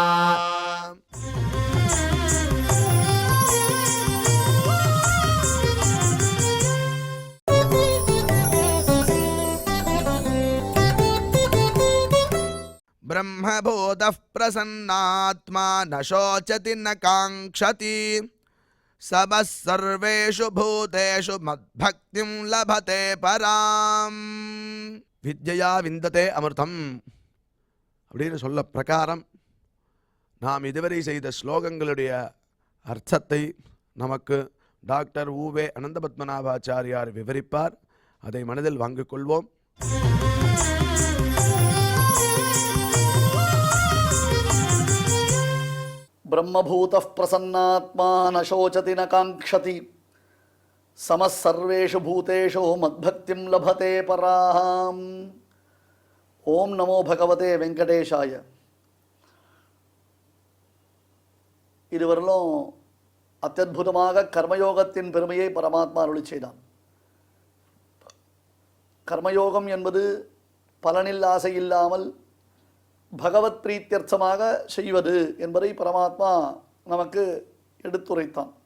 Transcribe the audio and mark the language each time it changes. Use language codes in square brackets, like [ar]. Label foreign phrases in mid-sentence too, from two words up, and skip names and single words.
[sa] ब्रह्मभूतः प्रसन्नात्मा न शोचति न काङ्क्षति सबः सर्वेषु भूतेषु मद्भक्तिं लभते पराम् विद्या विन्दते अमृतम् [ta] அப்படின்னு சொல்ல பிரகாரம் நாம் இதுவரை செய்த ஸ்லோகங்களுடைய அர்த்தத்தை நமக்கு டாக்டர் ஊவே அனந்தபத்மநாபாச்சாரியார் விவரிப்பார். அதை மனதில் வாங்கிக் கொள்வோம். [sa] ब्रह्मभूतः प्रसन्नात्मा न शोचति न काङ्क्षति समः सर्वेषु भूतेषु मद्भक्तिं लभते पराम्. ओम नमो भगवते वेंकटेशाय. [ta] இதுவரையிலும் அத்யத்புதமாக கர்மயோகத்தின் பெருமையை பரமாத்மா அருளி செய்தான். கர்மயோகம் என்பது பலனில் ஆசை இல்லாமல் பகவத் பிரீத்தியர்த்தமாக செய்வது என்பதை பரமாத்மா நமக்கு எடுத்துரைத்தான்.